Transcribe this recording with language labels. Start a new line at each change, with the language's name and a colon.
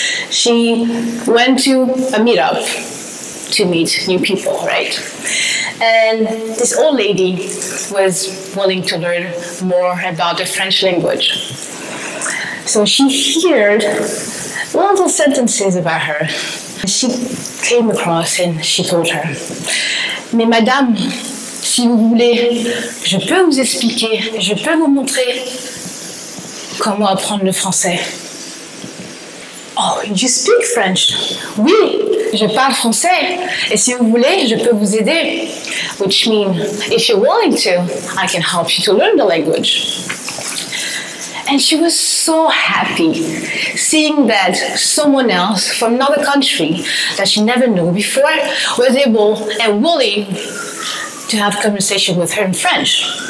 English: She went to a meetup to meet new people, right? And this old lady was willing to learn more about the French language. So she heard little sentences about her. She came across and she told her,
French: "Mais madame, si vous voulez, je peux vous expliquer, je peux vous montrer comment apprendre le français."
English: "Oh, you speak French?"
French: "Oui, je parle français. Et si vous voulez, je peux vous aider."
English: Which means, if you're willing to, I can help you to learn the language. And she was so happy seeing that someone else from another country that she never knew before was able and willing to have conversation with her in French.